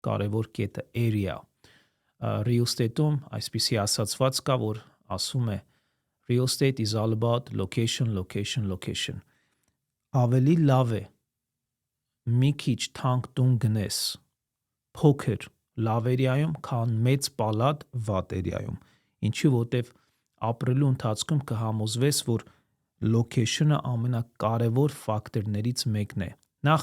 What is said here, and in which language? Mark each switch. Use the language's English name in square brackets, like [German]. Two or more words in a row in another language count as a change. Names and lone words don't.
[Armenian] կարևոր կետը area։ [English] Real estate- [Armenian] ում այսպիսի ասացված կա, որ ասում է [English] real estate is all about location, location, location։ [Armenian] Ավելի լավ է մի քիչ թանկ տուն գնես փոքր լավ էրիայում, քան մեծ պալատ վատ էրիայում։ Ինչի, որտեվ ապրելու ընթացքում կհամոզվես, որ location-ը ամենակարևոր ֆակտորներից մեկն է։ Նախ